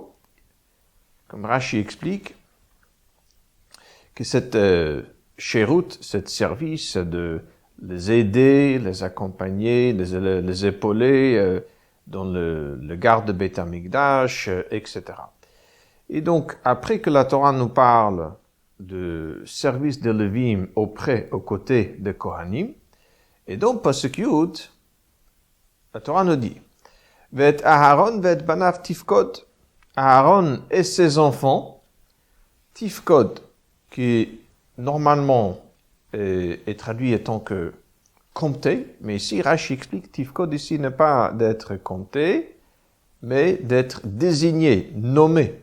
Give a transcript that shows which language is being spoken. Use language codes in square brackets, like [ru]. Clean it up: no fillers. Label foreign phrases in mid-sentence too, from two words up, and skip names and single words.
[fr] Comme Rashi explique, que cette chéroute, cette service de les aider, les accompagner, les épauler dans le garde de Beit HaMikdash, etc. Et donc, après que la Torah nous parle de service de Lévim aux côtés de Kohanim, et donc, Pasuk Yud, la Torah nous dit, [he] ואת אהרן ואת בניו תפקד, [fr] Aaron et ses enfants, tifkod, qui normalement est traduit étant que compté, mais ici Rashi explique tifkod ici n'est pas d'être compté, mais d'être désigné, nommé.